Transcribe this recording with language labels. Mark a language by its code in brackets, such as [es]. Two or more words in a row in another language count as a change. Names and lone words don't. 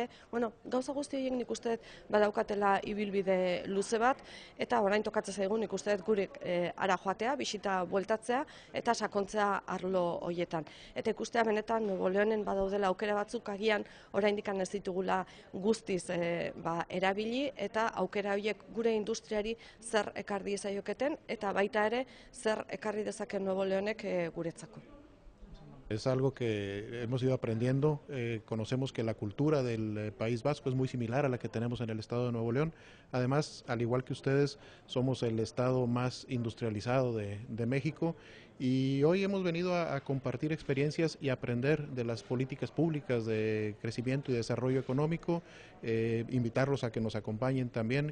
[eu] Bueno, gauza guzti horiek nik uste badaukatela ibilbide luze bat, eta orain tokatzen zaigu nik uste gurik ara joatea, bisita bueltatzea eta sakontzea arlo horietan. Eta ikustea benetan Nuevo Leonen badaudela aukera batzuk agian oraindik ez ditugula guztiz erabili, eta aukera horiek gure industriari zer ekarri zaioketen eta baita ere zer ekarri dezaken Nuevo Leonek guretzako. [es] Es algo que hemos ido aprendiendo, conocemos que la cultura del País Vasco es muy similar a la que tenemos en el estado de Nuevo León. Además, al igual que ustedes, somos el estado más industrializado de México, y hoy hemos venido a compartir experiencias y aprender de las políticas públicas de crecimiento y desarrollo económico, invitarlos a que nos acompañen también.